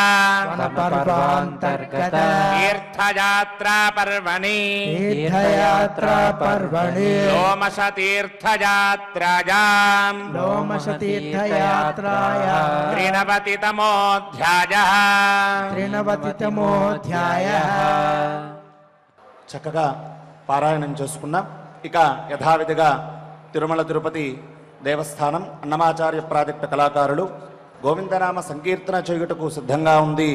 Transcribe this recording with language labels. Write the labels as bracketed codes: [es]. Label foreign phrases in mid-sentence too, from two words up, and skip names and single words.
[sa] वनपर्वान्तर्गत तीर्थयात्रा पर्वणि तीर्थयात्रा पर्वणि लोमशतीर्थयात्रायाम् लोमशतीर्थयात्रायां 93तमोऽध्यायः 93తమోऽధ్యాయः [te] చక్కగా పారాయణం చేసుకున్నాం. ఇక యథావిధిగా తిరుమల తిరుపతి దేవస్థానం అన్నమాచార్య ప్రాజెక్టు కళాకారులు గోవిందనామ సంకీర్తన చేయుటకు సిద్ధంగా ఉంది.